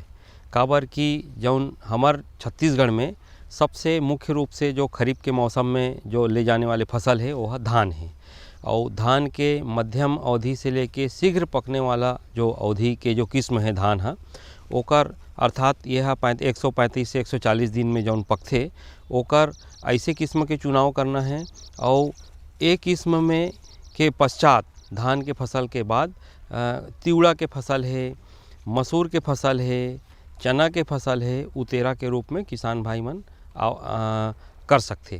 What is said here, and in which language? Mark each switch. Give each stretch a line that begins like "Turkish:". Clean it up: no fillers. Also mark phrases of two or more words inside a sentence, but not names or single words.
Chhattisgarhi: काबर कि जौन हमार छत्तीसगढ़ में सबसे मुख्य रूप से जो खरीफ के मौसम में जो ले जाने वाले फसल है वह धान है। और धान के मध्यम अवधि से लेके शीघ्र पकने वाला जो अवधि के जो किस्म है धान है ओकर अर्थात यह 135 से 140 दिन में जौन पकथे ओकर ऐसे किस्म के चुनाव करना है। और एक किस्म में के पश्चात धान के फसल के बाद तिउड़ा के फसल है, मसूर के फसल है, चना के फसल है, उतेरा के रूप में किसान भाई मन कर सकते।